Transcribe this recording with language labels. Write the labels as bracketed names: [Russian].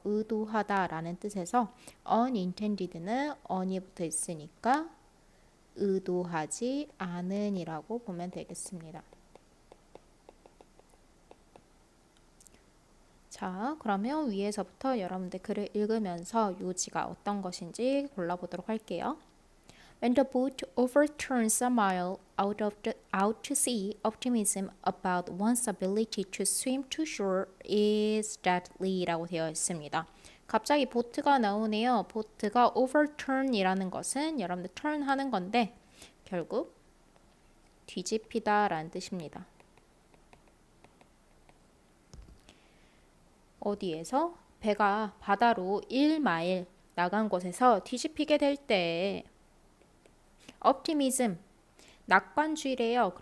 [Korean] 의도하다라는 뜻에서 unintended는 on이 붙어 있으니까 의도하지 않은이라고 보면 되겠습니다. 자, 그러면 위에서부터 여러분들 글을 읽으면서 요지가 어떤 것인지 골라보도록 할게요. [English] When the boat overturns a mile out to sea, optimism about one's ability to swim to shore is deadly [Korean] 라고 되어 있습니다. 갑자기 보트가 나오네요. 보트가 overturn이라는 것은 여러분들 turn 하는 건데 결국 뒤집히다 라는 뜻입니다. 어디에서? 배가 바다로 1마일 나간 곳에서 뒤집히게 될 때 optimism, 낙관주의래요.